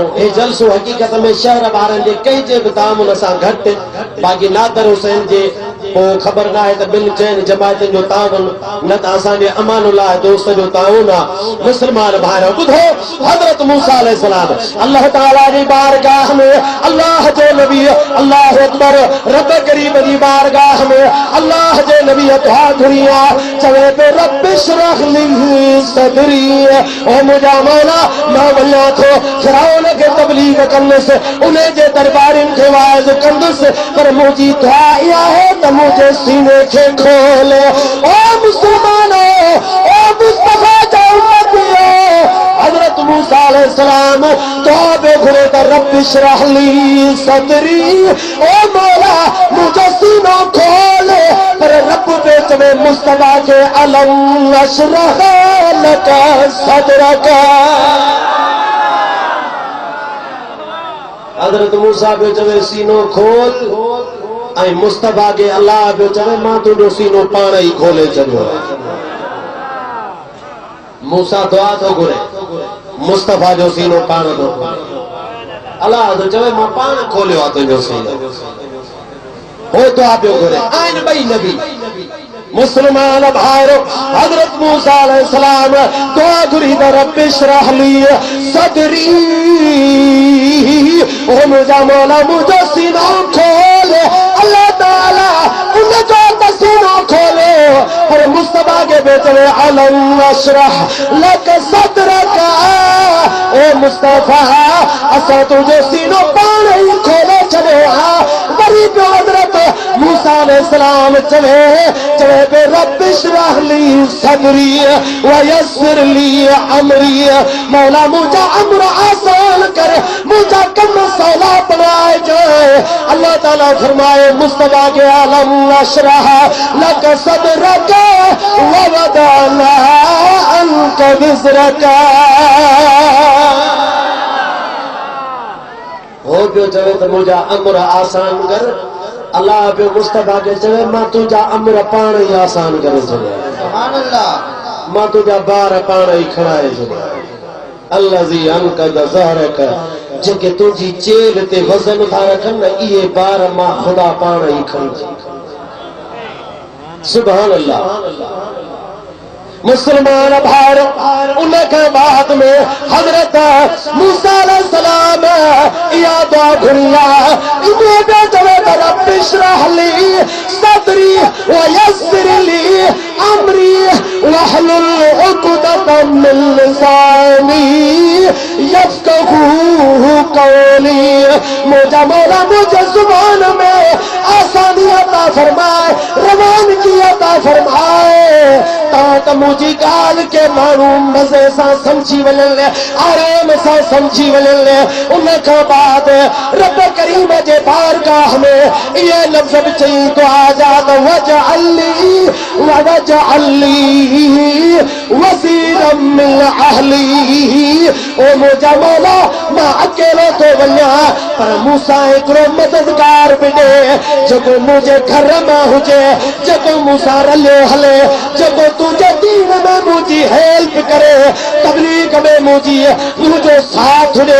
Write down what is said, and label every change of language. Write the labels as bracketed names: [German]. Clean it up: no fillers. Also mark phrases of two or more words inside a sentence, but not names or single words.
[Sindhi] हे जलसो हक़ीक़त में शहर वारनि जे कंहिंजे बि तामुन सां घटि, बाक़ी नातर हुसैन जे पोइ ख़बर न आहे त ॿिनि चइनि जमायतुनि जो ताउन न त असांजे अमानुल्लाह दोस्त जो ताउन आहे। मुस्लमान भाइर ॿुधो, हज़रत मूसा अलैहिस्सलाम अल्लाह ताला जी बारगाह में अल्लाह जे नबी [Arabic] الله أكبر [Sindhi] रब करीम जी बारगाह में अल्लाह जे नबी दुआ घुरी आहे, चवे पे [Arabic] رب اشرح لي صدري. [Sindhi] ओ मुंहिंजा मौला, मां वञा थो फिरौन खे तबलीग कंदुसि, उन जे दरबारनि खे वाइज़ कंदुसि, पर मुंहिंजी दुआ इहा आहे त मुंहिंजे सीने खे खोल। ओ मुस्लमानो, ओ मुस्तफा जा उम्मतियो, हज़रत मूसा अलैहिस्सलाम दुआ पे घुरे त [Arabic] رب اشرح لي صدري. [Sindhi] ओ मौला मुंहिंजो सीनो खोल, पर रब पे चवे मुस्तफा के [Arabic] ألم نشرح لك صدرك. [Sindhi] हज़रत मूसा पे चवे सीनो खोल, ऐं मुस्तफा के अल्लाह पे चवे मां तुंहिंजो सीनो पाण ई खोले छॾियो। मूसा दुआ थो घुरे, मुस्तफा जो सीनो पाण थो खोले। अल्लाह तो चवे मां पाण खोलियो आहे तुंहिंजो सीनो। हो दुआ पियो घुरे। आहिनि ॿई नबी मुसलमान भाइरो। हज़रत मूसा अलैहिस्सलाम दुआ घुरी त [Arabic] رب اشرح لي صدري. [Sindhi] ओ मुंहिंजा मौला मुंहिंजो सीनो खोल। अल्लाह ताला उनजो त सीनो खोले, पर मुस्तफा के बेचवे [Arabic] ألم نشرح لك صدرك. [Sindhi] ओ मुस्तफा असां तुंहिंजो सीनो पाण ई खोले छॾियो आहे। वरी पियो हज़रत मूसा अलैहिस्सलाम चवे पे [Arabic] رب اشرح لي صدري ويسر لي أمري. [Sindhi] मौला मुंहिंजा अमर आसान कर, मुंहिंजा कम सवला बनाए जाए। अल्लाह ताला फरमाए मुस्तफा के [Arabic] ألم نشرح لك صدرك ووضعنا عنك وزرك. [Sindhi] हो पियो चवे त मुंहिंजा अमर आसान कर। अल्लाह पे मुस्तफा के चवे मां तुंहिंजा अमर पाण ई आसान करे छॾिया। [Arabic] سبحان الله. [Sindhi] मां तुंहिंजा बार पाण ई खणाए छॾिया। [Arabic] الذي أنقض ظهرك, [Sindhi] जेके तुंहिंजी चेल ते वज़न था रखनि न, इहे बार मां ख़ुदा पाण ई खणी। [Arabic] سبحان الله. [Sindhi] मुसलमान भाइरो, [Urdu] ان کے بعد میں [Sindhi] हज़रत मूसा अलैहिस्सलाम इहा दुआ घुरी आहे, इन्हें पे चवे त [Arabic] رب اشرح لي صدري ويسر لي أمري واحلل عقدة من لساني يفقهوا قولي. [Urdu] مجھے مولا مجھے زبان میں آسانی عطا فرمائے، روانگی عطا فرمائے، تاکہ مجھی گال کے مانو مزے سے سمجھی ولے، آرام سے سمجھی ولے. ان کے بعد [Sindhi] रब करीम जे बारगाह में [Urdu] یہ لفظ [Sindhi] चई दुआ जात [Arabic] واجعل لي وزيرا من أهلي. [Sindhi] ओ मुझा मौला मां अकेलो तो वञा पर मूंसां हिकिड़ो मददगार बि ॾे जेको मुंहिंजे घर मां हुजे, जेको मूंसां रलियो हले, जेको तुंहिंजे दीन में मुंहिंजी हेल्प करे, तबलीग में मुंहिंजो साथ ॾे।